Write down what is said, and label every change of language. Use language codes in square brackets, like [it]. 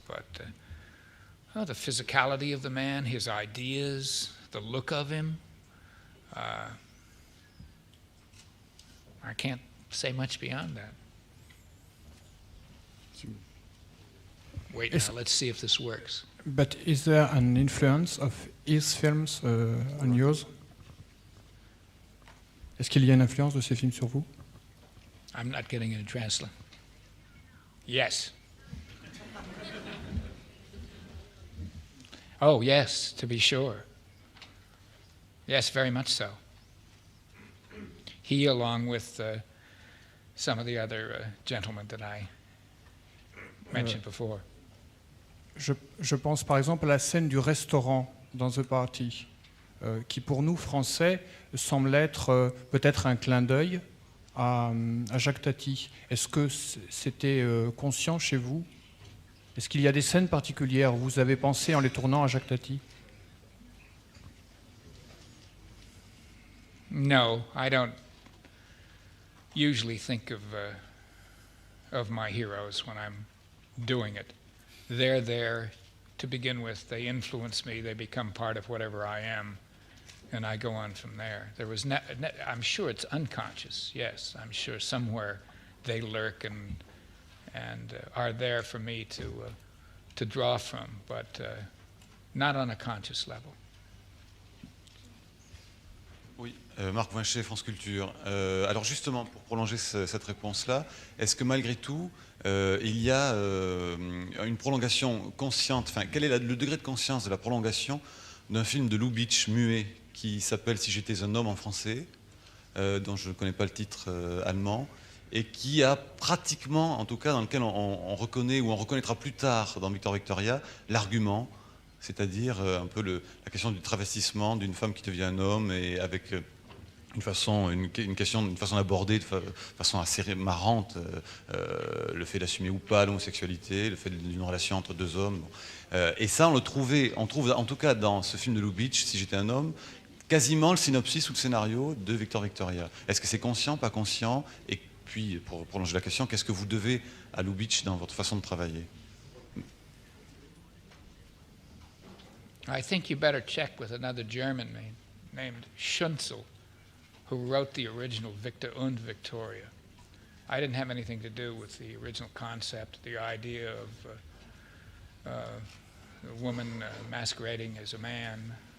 [en] But the physicality of the man, his ideas, the look of him, I can't say much beyond that. Wait now, let's see if this works. But is there an influence of his films on yours? [fr] Est-ce qu'il y a une influence de ces films sur vous? [en] I'm not getting it in translate. Yes. Oh, yes, to be sure. Yes, very much so. He, along with some of the other gentlemen that I mentioned before. [fr] Je pense par exemple à la scène du restaurant dans The Party, qui pour nous, Français, semble être peut-être un clin d'œil à Jacques Tati. Est-ce que c'était conscient chez vous? Est-ce qu'il y a des scènes particulières où vous avez pensé en les tournant à Jacques Tati? [en] No, I don't usually think of my heroes when I'm doing it. They're there to begin with. They influence me. They become part of whatever I am, and I go on from there. I'm sure it's unconscious. Yes, I'm sure somewhere they lurk and are there for me to draw from, but not on a conscious level. [fr] Oui, Marc Vinchet, France Culture. Alors justement, pour prolonger cette réponse-là, est-ce que malgré tout, il y a une prolongation consciente, enfin, quel est le degré de conscience de la prolongation d'un film de Lubitsch muet qui s'appelle Si j'étais un homme en français, dont je ne connais pas le titre allemand, et qui a pratiquement, en tout cas dans lequel on reconnaît ou on reconnaîtra plus tard dans Victor Victoria, l'argument, c'est-à-dire un peu la question du travestissement d'une femme qui devient un homme, et avec une façon d'aborder de façon assez marrante le fait d'assumer ou pas l'homosexualité, le fait d'une relation entre deux hommes. Et ça, on trouve en tout cas dans ce film de Lubitsch, Si j'étais un homme, quasiment le synopsis ou le scénario de Victor Victoria. Est-ce que c'est conscient, pas conscient? Et puis, pour prolonger la question, qu'est-ce que vous devez à Lubitsch dans votre façon de travailler? [en] I think you better check with another German named Schunzel, who wrote the original Victor und Victoria. I didn't have anything to do with the original concept, the idea of a woman masquerading as a man.